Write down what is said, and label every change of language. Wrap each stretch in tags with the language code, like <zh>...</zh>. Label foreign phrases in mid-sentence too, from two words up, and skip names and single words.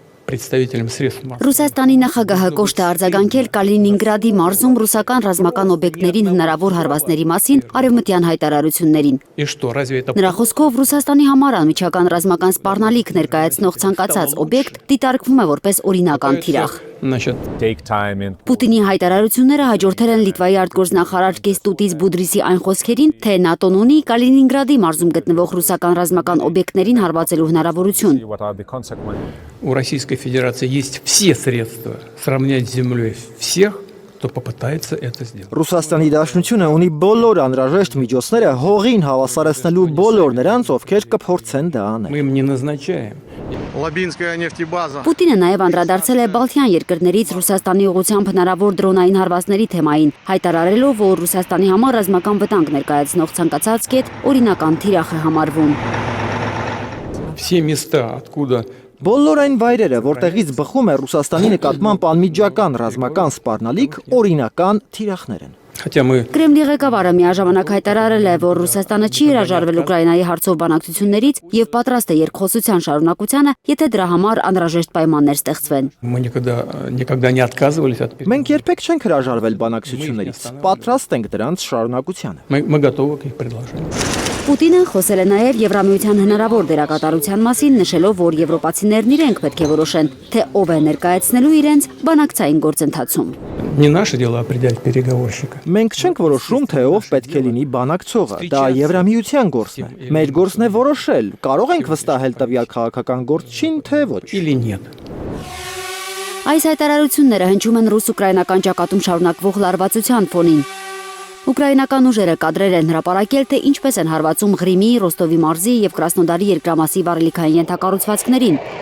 <ru>представителям средств массовой.</ru> <hy>Ռուսաստանի նախագահը կոշտ է արձագանքել Կալինինգրադի մարզում ռուսական ռազմական օբյեկտներին հնարավոր հարվածների մասին արևմտյան հայտարարություններին։</hy> <ru>И что, разве это...</ru> <hy>Նրա խոսքով Ռուսաստանի համար անմիջական ռազմական սպառնալիք ներկայացնող ցանկացած օբյեկտ դիտարկվում է որպես օրինական թիրախ։</hy> <ru>Значит,</ru> <hy>Պուտինի հայտարարությունները հաջորդել են Լիտվայի արտգործնախարար Կեստուտիս Բուդրիսի այն խոսքերին, թե ՆԱՏՕ-ն ունի Կալինինգրադի մարզում գտնվող ռուսական ռազմական օբյեկտներին հարվածելու հնարավորություն։</hy> <ru>у Российской Федерации есть все средства сравнять с землей всех, кто попытается это сделать.</ru> <hy>Ռուսաստանի Դաշնությունը ունի բոլոր անհրաժեշտ միջոցները հողին հավասարեցնելու բոլոր նրանց, ովքեր կփորձեն դա անել։</hy> <ru>Мы им не назначаем. Лабинская нефтебаза.</ru> <hy>Պուտինը նաև անդրադարձել է Բալթյան երկրներից Ռուսաստանի ուղղությամբ հնարավոր դրոնային հարվածների թեմային, հայտարարելով, որ Ռուսաստանի համար ռազմական վտանգ ներկայացնող ցանկացած կետ օրինական թիրախ է համարվում։</hy> <ru>Все места, откуда</ru> <hy>Բոլոր այն վայրերը, որտեղից բխում է Ռուսաստանի նկատմամբ անմիջական ռազմական սպառնալիք, օրինական թիրախներ են։</hy> <ru>хотя мы</ru> <hy>Կրեմլի ղեկավարը միաժամանակ հայտարարել է, որ Ռուսաստանը չի հրաժարվել Ուկրաինայի հարցով բանակցություններից եւ պատրաստ է երկխոսության շարունակությանը, եթե дրա համար անհրաժեշտ պայմաններ ստեղծվեն։</hy> <ru>мы никогда не отказывались от</ru> <hy>Մենք երբեք չենք հրաժարվել բանակցություններից, պատրաստ ենք դրանց շարունակությանը։</hy> <ru>мы готовы к их предложениям.</ru> <hy>Պուտինը խոսել է նաև Եվրամիության հնարավոր դերակատարության մասին, նշելով, որ եվրոպացիներն իրենք պետք է որոշեն, թե ով է ներկայացնելու իրենց բանակցային գործընթացում։</hy> <ru>Не наше дело определять переговорщика.</ru> <hy>Մենք չենք որոշում, թե ով պետք է լինի բանակցողը, դա Եվրամիության գործն է։ Մեր գործն է որոշել, կարող ենք վստահել տվյալ քաղաքական գործչին, թե ոչ։</hy> <ru>Или нет.</ru> <hy>Այս հայտարարությունները հնչում են ռուս-ուկրաինական ճակատում շարունակվող լարվածության ֆոնին։ Ուկրաինական ուժերը կադրեր են հրապարակել, թե ինչպես են հարվածում Ղրիմի, Ռոստովի մարզի եւ Կրասնոդարի երկրամասի վառելիքային ենթակառուցվածքներին։</hy>